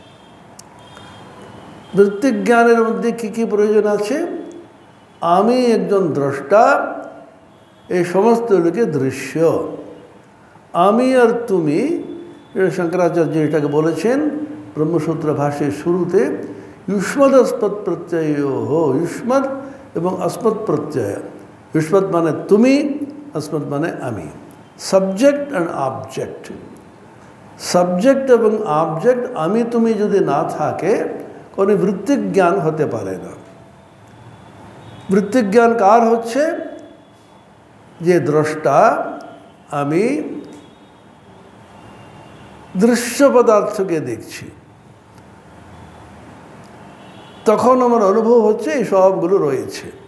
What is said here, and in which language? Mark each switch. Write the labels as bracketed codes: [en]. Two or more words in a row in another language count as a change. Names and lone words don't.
[bn] বৃত্তিক জ্ঞানের মধ্যে কী কী প্রয়োজন আছে? আমি একজন দ্রষ্টা, এই সমস্ত লোকে দৃশ্য। আমি আর তুমি, শঙ্করাচার্য এটাকে বলেছেন ব্রহ্মসূত্র ভাষ্যের শুরুতে, [sa] युष्मद् अस्मत् प्रत्ययो, युष्मद् এবং अस्मत् प्रत्यय। [bn] युष्मद् মানে তুমি, अस्मत् মানে আমি, [en] subject and object. [bn] সাবজেক্ট এবং অবজেক্ট আমি তুমি যদি না থাকে কোনো বৃত্তিক জ্ঞান হতে পারে না। বৃত্তিক জ্ঞান কার হচ্ছে? যে দ্রষ্টা, আমি দৃশ্য পদার্থকে দেখছি, তখন আমার অনুভব হচ্ছে এই সবগুলো রয়েছে।